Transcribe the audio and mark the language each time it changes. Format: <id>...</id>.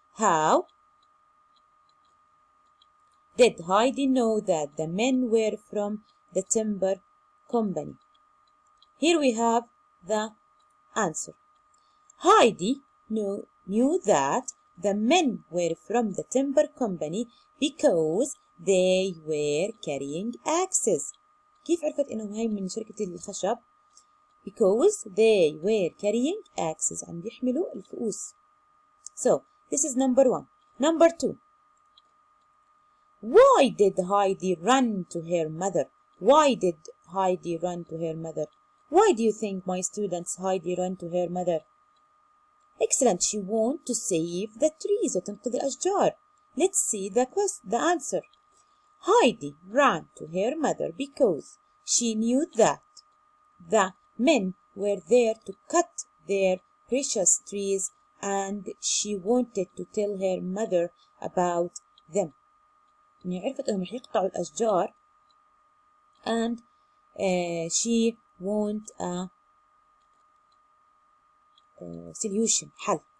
<en>How did Heidi know that the men were from the timber company? Here we have the answer. Heidi knew that the men were from the timber company because they were carrying axes.</en> <ar>كيف عرفت إنهم هاي من شركة الخشب؟</ar> <en>Because they were carrying axes.</en> <ar>عم بيحملوا الفؤوس.</ar> <en>So this is number 1. Number 2. Why did Heidi run to her mother? Why did Heidi run to her mother? Why do you think, my students, Heidi ran to her mother? Excellent. She wanted to save the trees</en> <ar>وتنقذ الأشجار.</ar> <en>Let's see the answer. Heidi ran to her mother because she knew that the men were there to cut their precious trees and she wanted to tell her mother about them.</en> <ar>يعني عرفت انهم رح يقطعوا الاشجار</ar> <en>and she want a solution,</en> <ar>حل.</ar>